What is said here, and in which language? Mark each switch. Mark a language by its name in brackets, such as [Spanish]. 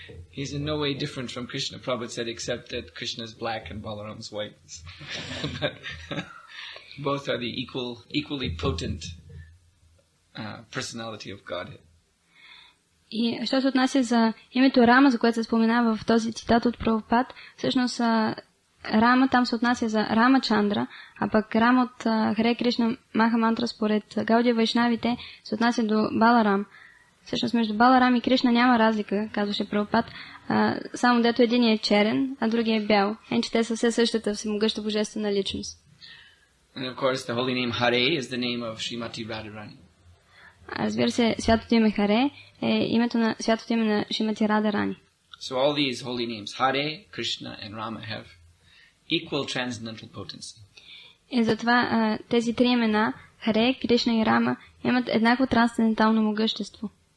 [English] He's in no way different from Krishna, Prabhupada said, except that Krishna is black and Balaram's white. But both are the equally potent personality of Godhead. [Bulgarian] И що се отнася за името Рама, за което се споменава в този цитат от Прабхупад, всъщност Рама там се отнася за Рама Чандра, а пък Рама от Харе Кришна Маха Мантра според Гаудия Вайшнавите се отнася до Баларам. Всъщност между Баларам и Кришна няма разлика, казваше Прабхупад, само дето един е черен, а другия е бял. Че те са все същата всемогъща божествена личност. [English] And of course the holy name Hare is the name of Srimati Radharani. [Bulgarian] Разбира се, святото име Харе е името на святото име на Шримати Радарани. [English] So all these holy names, Hare, Krishna and Rama, have equal transcendental potency. [Bulgarian] И затова тези три имена, Харе, Кришна и Рама, имат еднакво трансцендентално могъщество.